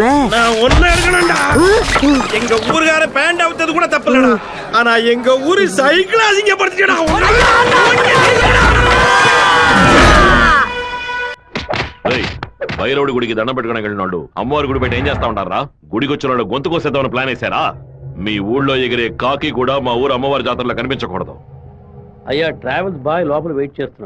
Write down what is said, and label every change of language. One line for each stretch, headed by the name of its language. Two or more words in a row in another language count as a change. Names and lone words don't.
Tamil: நான் ஒண்ணு எடுக்கணும்டா. எங்க ஊருக்கார பேண்ட் அவுத்தது கூட தப்பு இல்லடா. ஆனா எங்க ஊரு சைக்கிள் அசிங்கப்படுத்திட்டா.
Telugu: బైరవుడి గుడికి దండం పెట్టుకుని వెళ్ళినాడు. అమ్మవారి గుడి బయట ఏం చేస్తా ఉంటారా? గుడికి వచ్చిన వాళ్ళు గొంతు కోసేద్దామని ప్లాన్ వేశారా? మీ ఊళ్ళో ఎగిరే కాకి కూడా మా ఊరు అమ్మవారి జాతరలో కనిపించకూడదు. అయ్యా ట్రావెల్స్ బాయ్ లోపల వెయిట్ చేస్తున్నాడు.